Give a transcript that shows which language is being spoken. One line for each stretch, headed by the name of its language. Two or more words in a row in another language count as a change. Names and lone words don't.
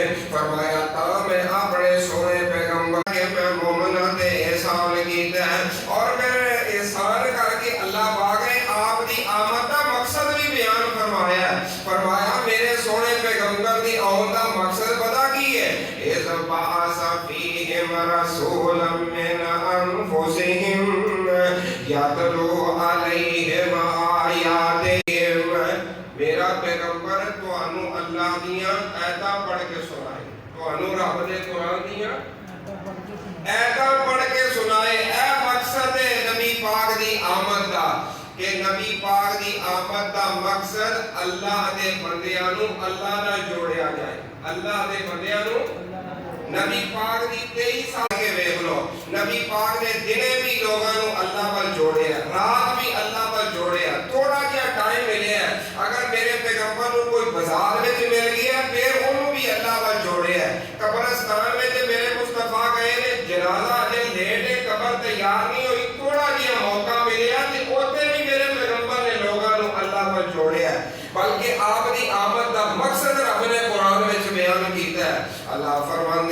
Punjabi: فرمایا تا میں اپنے سونے پیغمبر کے میں مومنہ تے احسان کیتا ہے، اور میں احسان کر کے اللہ پاک نے آپ دی آمد دا مقصد بھی بیان فرمایا ہے۔ فرمایا میرے سونے پیغمبر دی آمد دا مقصد پتہ کی ہے؟
Arabic: اِذْ بَعَثَ فِيهِمْ رَسُولًا مِّنْ أَنفُسِهِمْ يَتْلُو عَلَيْهِمْ آیَاتِهِ۔
Punjabi: میرا پیغمبر تانوں اللہ دیاں آیتاں پڑھ کے سنائے، تانوں رب دے قرآن دیاں آیتاں پڑھ کے سنائے۔ اے مقصد ہے نبی پاک دی آمد دا، کہ نبی پاک دی آمد دا مقصد اللہ دے بندیاں نوں اللہ نال جوڑیا جائے، اللہ دے بندیاں نوں نبی پاک دی 23 سال کے ویکھ لو، نبی پاک نے دنے بھی لوگاں نوں اللہ ول جوڑیا، رات بھی اللہ ول جوڑیا، تھوڑا جہا ٹائم ملیا ہے، اگر میرے پیغمبر نوں کوئی بازار وچ مل گیا پھر انہوں بھی اللہ ول جوڑیا ہے، قبرستان وچ میرے مصطفیٰ گئے نے، جنازہ اجے لیٹ ہے، قبر تیار نہیں ہوئی، تھوڑا جہا موقع ملیا تے اوتھے بھی میرے پیغمبر نے لوگاں نوں اللہ ول جوڑیا ہے، بلکہ آپ دی آمد دا مقصد رب نے قرآن وچ بیان کیتا ہے۔
Urdu: اللہ فرماتا